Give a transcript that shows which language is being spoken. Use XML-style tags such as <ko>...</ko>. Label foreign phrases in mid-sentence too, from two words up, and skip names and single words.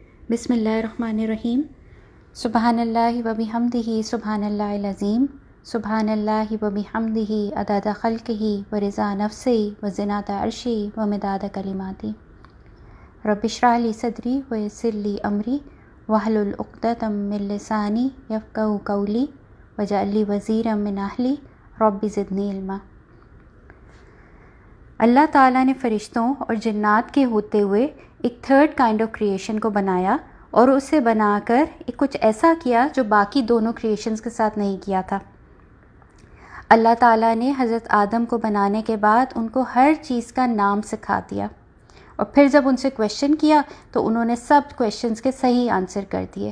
<ar>بسم اللہ الرحمن الرحیم۔ سبحان اللہ و بحمدہ سبحان اللہ العظیم، سبحان اللہ و بحمدہ عدد خلقہ و رضا نفسہ و زنات عرشہ و مداد کلماتی۔ رب اشرح لی صدری و یسر لی امری واحلل عقدۃ من لسانی یفقہوا قولی واجعل لی وزیرا من اہلی رب زدنی علما۔</ar> <ur>اللہ تعالیٰ نے فرشتوں اور جنات کے ہوتے ہوئے ایک</ur> <en>third kind of creation</en> <ur>کو بنایا، اور اسے بنا کر کچھ ایسا کیا جو باقی دونوں کریشنز کے ساتھ نہیں کیا تھا۔ اللہ تعالیٰ نے حضرت آدم کو بنانے کے بعد ان کو ہر چیز کا نام سکھا دیا، اور پھر جب ان سے کویشچن کیا تو انہوں نے سب کویشچنز کے صحیح آنسر کر دیے۔</ur>